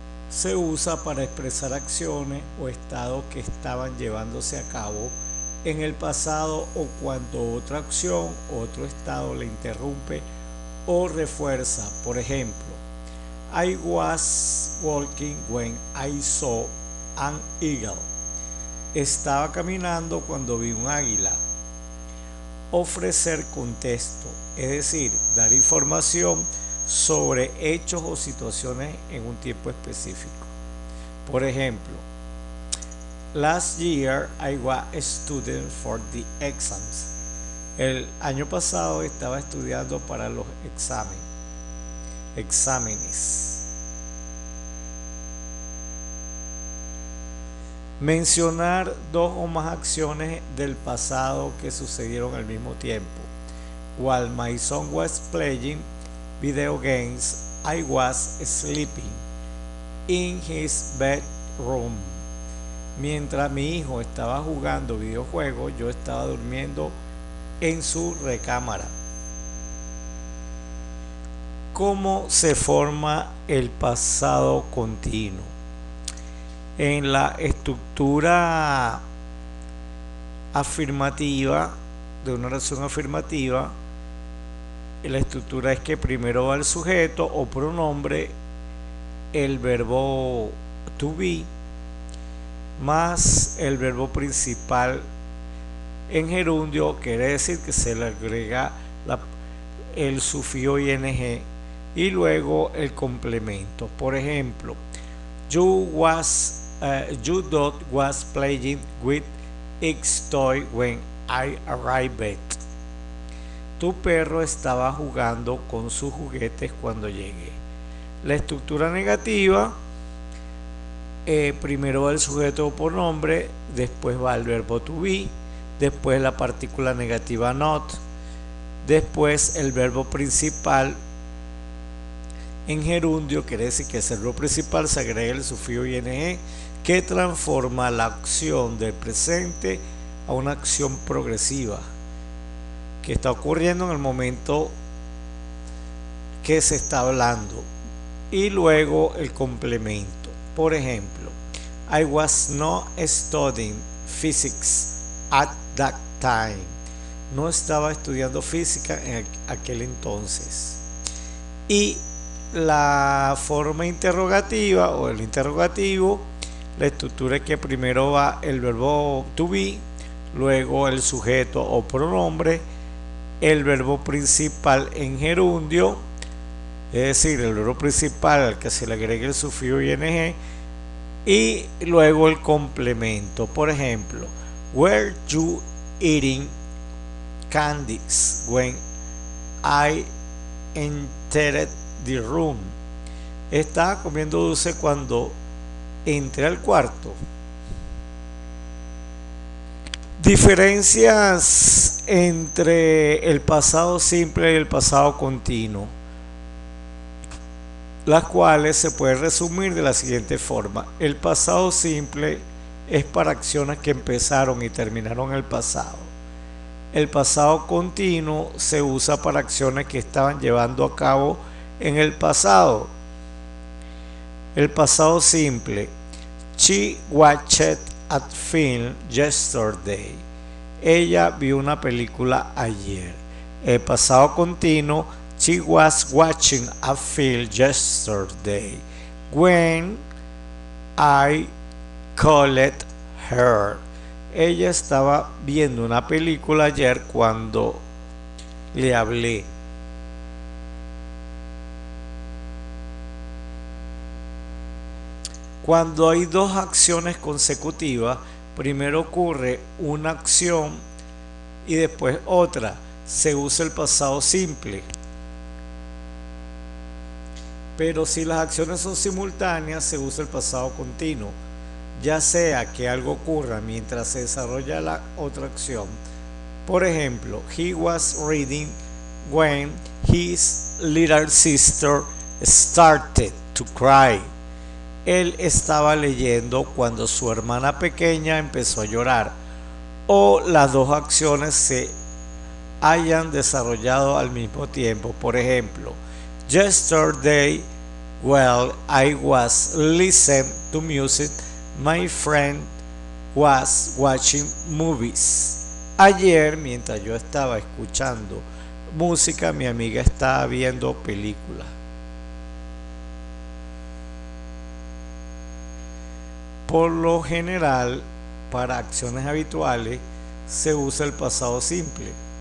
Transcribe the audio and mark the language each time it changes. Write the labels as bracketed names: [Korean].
[Spanish] Se usa para expresar acciones o estados que estaban llevándose a cabo en el pasado o cuando otra acción o otro estado le interrumpe o refuerza. Por ejemplo, [English] I was walking when I saw an eagle. [Spanish] Estaba caminando cuando vi un águila. Ofrecer contexto, es decir, dar información sobre hechos o situaciones en un tiempo específico. Por ejemplo, [English] last year I was a student for the exams. [Spanish] El año pasado estaba estudiando para los exámenes. Mencionar dos o más acciones del pasado que sucedieron al mismo tiempo. [English] While my son was playing video games, I was sleeping in his bedroom. [Spanish] Mientras mi hijo estaba jugando videojuegos, yo estaba durmiendo en su recámara. ¿Cómo se forma el pasado continuo? En la estructura afirmativa de una oración afirmativa, la estructura es que primero va el sujeto o pronombre, el verbo to be, más el verbo principal en gerundio, quiere decir que se le agrega el sufijo ing y luego el complemento. Por ejemplo, [English] your dog was playing with its toy when I arrived. [Spanish] Tu perro estaba jugando con sus juguetes cuando llegué. La estructura negativa, primero va el sujeto o pronombre, después va el verbo to be, después la partícula negativa not, después el verbo principal en gerundio, quiere decir que es el verbo principal, se agrega el sufijo ing que transforma la acción del presente a una acción progresiva que está ocurriendo en el momento que se está hablando, y luego el complemento. Por ejemplo, [English] I was not studying physics at that time. [Spanish] No estaba estudiando física en aquel entonces. Y la forma interrogativa o el interrogativo, la estructura es que primero va el verbo to be, luego el sujeto o pronombre, el verbo principal en gerundio, es decir, el verbo principal al que se le agregue el sufijo ing, y luego el complemento. Por ejemplo, [English] were you eating candies when I entered the room? [Spanish] Estaba comiendo dulce cuando entré al cuarto. Diferencias entre el pasado simple y el pasado continuo, las cuales se puede resumir de la siguiente forma. El pasado simple es para acciones que empezaron y terminaron en el pasado. El pasado continuo se usa para acciones que estaban llevando a cabo en el pasado. El pasado simple: [English] she watched a film yesterday. [Spanish] Ella vio una película ayer. El pasado continuo: [English] she was watching a film yesterday when I called her. [Spanish] Ella estaba viendo una película ayer cuando le hablé. Cuando hay dos acciones consecutivas, primero ocurre una acción y después otra, se usa el pasado simple. Pero si las acciones son simultáneas, se usa el pasado continuo, ya sea que algo ocurra mientras se desarrolla la otra acción. Por ejemplo, [English] he was reading when his little sister started to cry. [Spanish] Él estaba leyendo cuando su hermana pequeña empezó a llorar. O las dos acciones se hayan desarrollado al mismo tiempo. Por ejemplo, [English] Yesterday, while I was listening to music, my friend was watching movies. [Spanish] Ayer, mientras yo estaba escuchando música, mi amiga estaba viendo películas. Por lo general, para acciones habituales, se usa el pasado simple.